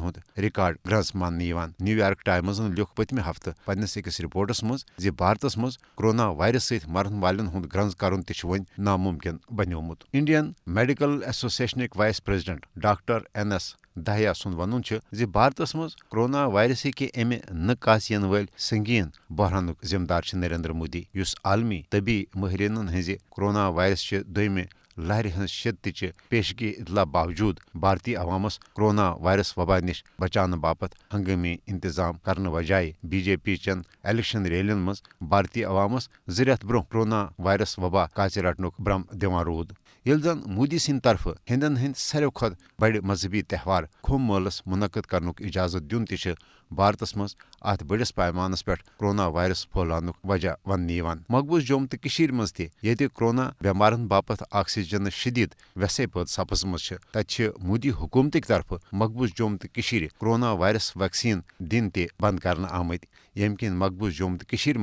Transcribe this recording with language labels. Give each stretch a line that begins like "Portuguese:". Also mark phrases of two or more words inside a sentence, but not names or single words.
Kashmiri: ہند ریکارڈ گرنز ماننہ نیو یارک ٹائمزن لیوکھ پتمہ ہفتہ پننس أکس رپورٹس مز زِ بھارتس مز
English: corona virus
Kashmiri: ست مرن والن ہند گرنز کرن تہ ون ناممکن بنیومت انڈین میڈیکل ایسوسیشنک
English: vice president
Kashmiri: ڈاکٹر NS دہیا سند ون زِ بھارتس مز
English: corona virus
Kashmiri: کہ امہ نکاژ ین ول سنگین بحرانک ذمہ دار نریندر مودی اس عالمی طبی ماہرینن ہز
English: corona virus
Kashmiri: چہ دویمہ لہر ہز شدت پیشگی اطلاع باوجود بھارتی عوامس
English: corona virus
Kashmiri: وبا نش بچانے باپت ہنگامی انتظام کرنے بجائے BJP چن
English: election rallies
Kashmiri: مز بھارتی عوامس 2 رٮ۪تھ برونٛہہ
English: corona virus
Kashmiri: وبا کاژِ رٹنک برم دِوان روٗد ییٚلہِ زن مودی سٕنٛدِ طرفہٕ ہندین ہٕنٛدۍ ساروٕے کھۄتہٕ بڑِ مذہبی تہوار کُمبھ مٲلس منعقد کرنُک اجازت دیُن تہِ بھارتس مز ات بڑس پیمانس پہ کرونا وائرس پھہلانُک وجہ وننہٕ مقبوض جوم تو کشیر مز تہ ییٚتہِ کرونا بیمارن باپت آکسیجن شدید ویسے پٲدٕ سپزمٕژ تتہِ مودی حکومتٕکۍ طرفہٕ مقبوض جوم تو کشیر
English: corona virus vaccine
Kashmiri: دِنۍ تہ بند کرنہٕ آمٕتۍ ییٚمہِ کِنۍ مقبوض جوم تو کشیر